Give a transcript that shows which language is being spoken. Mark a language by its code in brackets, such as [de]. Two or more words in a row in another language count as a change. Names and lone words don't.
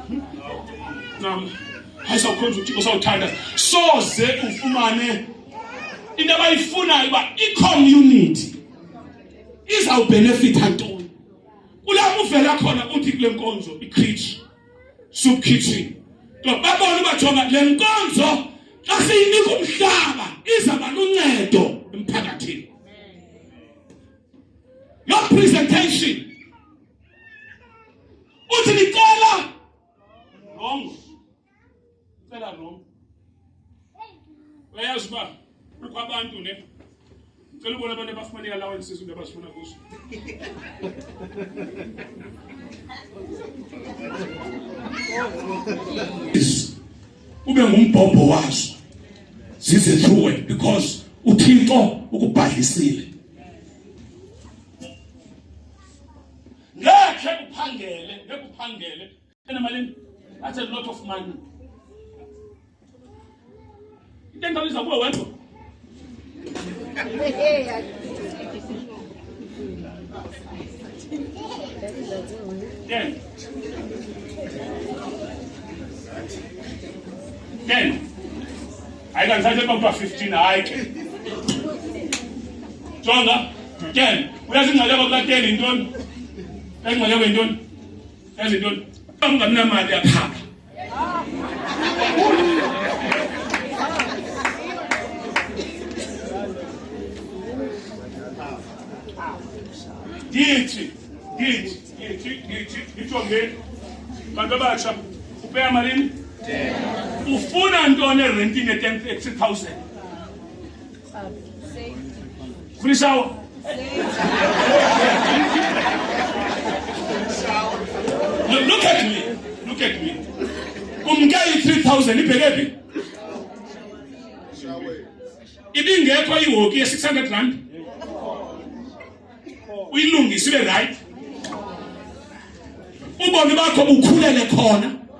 [xh] Hayi sawukhonza uthi usawuthanda. Soze ufumane into abayifunayo uba i-community izawubenefitha ntoni. Kulapho uvela khona uthi kule nkonzo i-kitchen, [en] soup kitchen. [xh] Babona uba jonga le nkonzo xa siyinika umhlaba izaba luncedo emphakathini. [en] Your presentation [xh] uthi nicela [en] wrong. [xh] Uyayazi uba kukho abantu ne cela ubona abantu abafumana i-allowances into abazifuna kuzo. Ube ngumbhobho wazo zize [en] through because [xh] uThixo ukubhadlisile. Ngeke uphangele enamalini [en] that's a lot of money. [xh] Into engaliza kuwe wedwa. [en] Then I can say about 15 hayi ke. [xh] Jonga, then uyazingcela bakula 10 intoni? Engcela intoni? Ezintoni? Ungamnamali apha. Githi. Ngijongeni. Bantu abatsha, upeya malini? Ufuna ntoni renting e-10,000? [en] Free shower. Look at me. [xh] Kumke i-3,000 ibheke phi? Ibingekho ihoki ye-600 uyilungise ibe right. Ubomi bakho bukhulele khona.